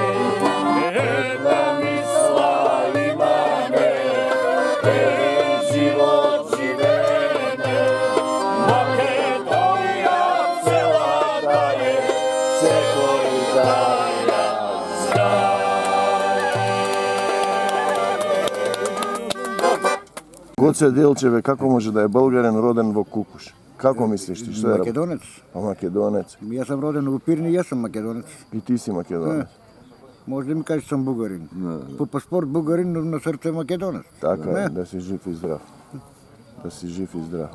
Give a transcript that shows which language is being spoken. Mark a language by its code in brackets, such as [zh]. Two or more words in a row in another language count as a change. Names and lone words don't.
[mk] Једна мисла имаме, један живот живеме, Македонија цела даје, све који даја знаје. Гоце Делчеве, како може да је Българин роден во Кукуш? Како мислиш ти? Што е? Македонец. А македонец. Јас сум роден во Пирни, јас сум македонец. И ти си македонец. Може да ми кажеш сум бугарин. По паспорт бугарин, но на срце македонец. Така е, Не. да си жив и здрав. Да си жив и здрав.